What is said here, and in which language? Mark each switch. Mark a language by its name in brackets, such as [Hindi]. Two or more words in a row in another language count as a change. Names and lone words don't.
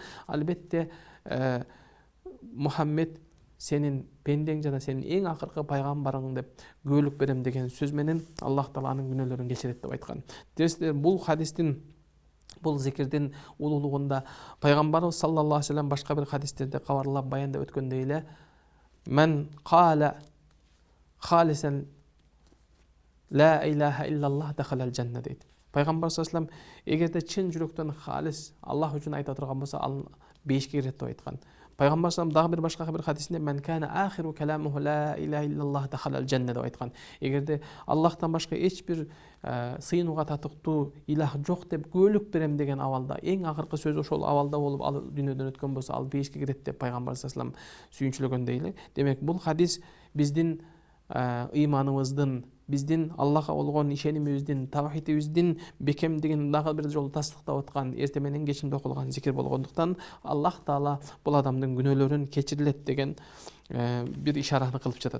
[Kyrgyz] Албетте Мухаммед сенин пендең жана сенин эң акыркы пайгамбарың деп күбөлүк берем деген сөз менен Аллах Тааланын күнөөлөрүн кечирет деп айткан. Десте бул хадистин, бул зикирдин улуулугунда пайгамбарыбыз [Arabic] صلى الله عليه وسلم [Kyrgyz] башка бир хадистерде кабарлап баяндап өткөндөй эле, [Arabic] من قال خالصا لا إله إلا الله دخل الجنة [Kyrgyz] дейт. Пайгамбар [Arabic] صلى الله عليه وسلم [Kyrgyz] эгерде чын жүрөктөн халис Аллах үчүн айта турган болсо, ал бейишке кирет деп айткан. Пайгамбар [Arabic] صلى الله عليه وسلم [Kyrgyz] дагы бир башка бир хадисинде [Arabic] من كان آخر كلامه لا إله إلا الله دخل الجنة [Kyrgyz] деп айткан. Эгерде Аллахтан башка эч бир сыйынууга татыктуу илах жок деп күбөлүк берем деген абалда, эң акыркы сөзү ошол абалда болуп ал дүйнөдөн өткөн болсо, ал бейишке кирет деп пайгамбар [Arabic] صلى الله عليه وسلم [Kyrgyz] сүйүнчүлөгөндөй эле. Демек бул хадис биздин ыйманыбыздын, биздин Аллахка болгон ишенимибиздин, тавхидибиздин бекемдигин дагы бир жолу тастыктап аткан эртең менен кечинде окулган зикир болгондуктан Аллах Таала бул адамдын күнөөлөрүн кечирилет деген бир ишараны кылып жатат.